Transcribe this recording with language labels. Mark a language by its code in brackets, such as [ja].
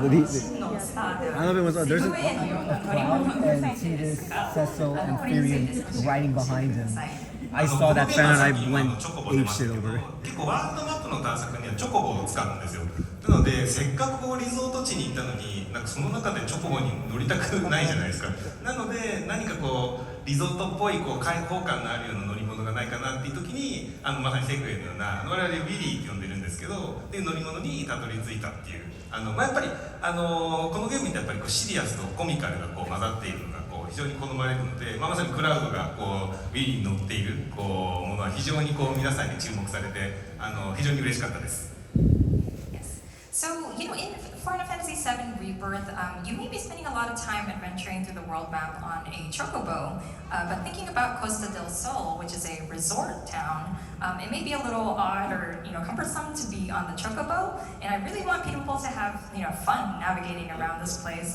[en] I love it when there's Cloud and Tidus, Cecil, and Furion riding behind him. I saw that fan and I went ape shit over it. [ja] 結構ワールドマップの探索にはチョコボを使うんですよ。なのでせっかくこうリゾート地に行ったのになんかその中でチョコボに乗りたくないじゃないですか。なので何かこうリゾートっぽいこう開放感のあるような乗り物がないかなっていう時にまさにセグウェイのような我々ウィリーって呼んでるんですけどっていう乗り物にたどり着いたっていうやっぱりこのゲームってやっぱりこうシリアスとコミカルがこう混ざっているのがこう非常に好まれるので、まさにクラウドがこうウィリーに乗っているこうものは非常にこう皆さんに注目されて非常に嬉しかったです。 [en] So, in Final Fantasy VII Rebirth, you may be spending a lot of time adventuring through the world map on a chocobo, but thinking about Costa del Sol, which is a resort town, it may be a little odd or cumbersome to be on the chocobo, and I really want people to have fun navigating around this place.